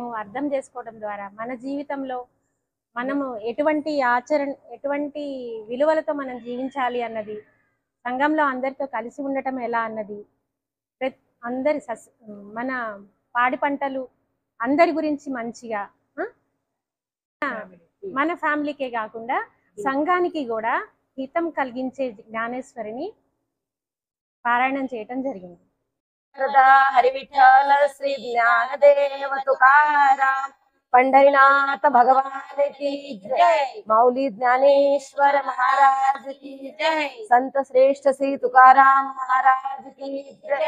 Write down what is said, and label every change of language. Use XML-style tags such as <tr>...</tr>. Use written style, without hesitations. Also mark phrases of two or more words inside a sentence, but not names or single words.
<te>అర్థం చేసుకోవడం ద్వారా మన జీవితంలో మనము ఎటువంటి విలువలతో మనం జీవించాలి అన్నది, సంఘంలో అందరితో కలిసి ఉండటం ఎలా అన్నది, అందరి మన పాడి పంటలు అందరి గురించి మంచిగా మన ఫ్యామిలీకే కాకుండా సంఘానికి కూడా హితం కలిగించే జ్ఞానేశ్వరిని పారాయణం చేయటం జరిగింది।</te> <hi>हरि विठ्ठल श्री ज्ञानदेव तुकाराम पंढरीनाथ भगवान की जय। माऊली ज्ञानेश्वर महाराज की जय। संत श्रेष्ठ श्री तुकाराम महाराज की जय।</hi>